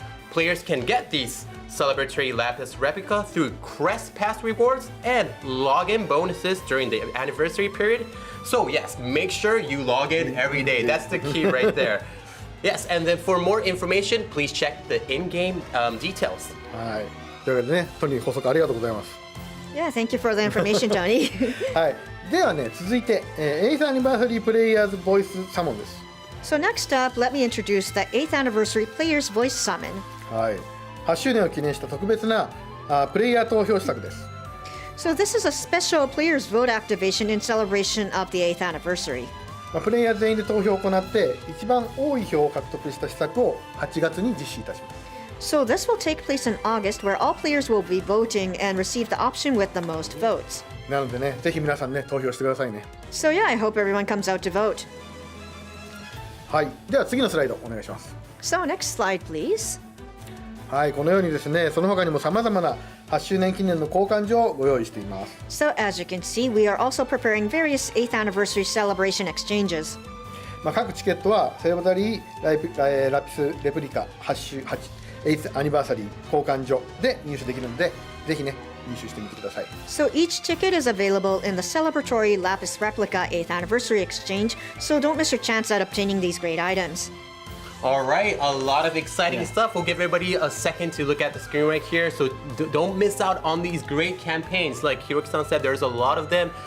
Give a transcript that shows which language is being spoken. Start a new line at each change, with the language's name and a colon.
English: Players can get these Celebratory Lapis replica through Crest Pass rewards and login bonuses during the anniversary period. So yes, make sure you log in every day. That's the key right there. Yes, and then for more information, please check the in-game details.
Japanese: はい。というわけでね、トニー補足ありがとうございます。
English: Yeah, thank you for the information, Tony.
Japanese: はい。ではね、続いて、8th Anniversary Players Voice Summon です。
English: So next up, let me introduce the 8th Anniversary Players Voice Summon.
Japanese: はい。 8周年を記念した特別なプレイヤー投票施策です。
English: So this is a special players vote activation in celebration of the 8th anniversary.
Japanese: プレイヤー全員で投票を行って一番多い票を獲得した施策を8月に実施いたします。
English: So this will take place in August, where all players will be voting and receive the option with the most votes.
Japanese: なのでね、ぜひ皆さんね、投票してくださいね。
English: So yeah, I hope everyone comes out to vote.
Japanese: はい。では次のスライドお願いします。
English: So next slide, please.
Japanese: はい、このようにですね、その他にも様々な8周年記念の交換所をご用意しています。
English: So as you can see, we are also preparing various 8th anniversary celebration exchanges.
Japanese: 各チケットはセレバタリーラピスレプリカ8アニバーサリー交換所で入手できるので、ぜひね入手してみてください。
English: So each ticket is available in the celebratory Lapis Replica 8th Anniversary Exchange, so don't miss your chance at obtaining these great items. All right, a lot of exciting stuff. We'll give everybody a second to look at the screen right here. So don't miss out on these great campaigns. Like Hiroki-san said, there's a lot of them.